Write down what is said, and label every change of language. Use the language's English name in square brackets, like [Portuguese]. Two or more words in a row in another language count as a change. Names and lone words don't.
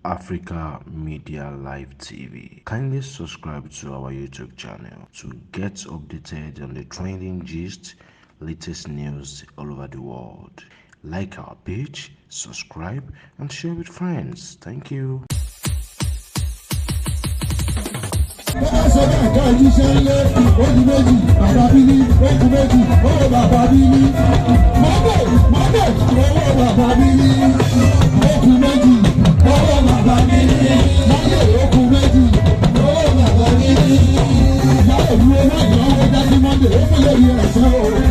[English] Africa Media Live T V. Kindly subscribe to our YouTube channel to get updated on the trending gist, latest news all over the world. Like our page, subscribe, and share with friends. Thank you. [Yoruba] Bó bá sọ bẹ́ẹ̀ ká jíṣẹ́ ńlẹ̀, ó di méjì, bàbá Bílí, ó di méjì, owó bàbá Bílí. Monday, Monday, owó bàbá Bílí. Ó di méjì, owó bàbá Bílí. Monday, ó di méjì, owó bàbá Bílí. Ìyá òdu owó ìnáwó dá sí Monday, ó fún lórí ẹ̀sán o.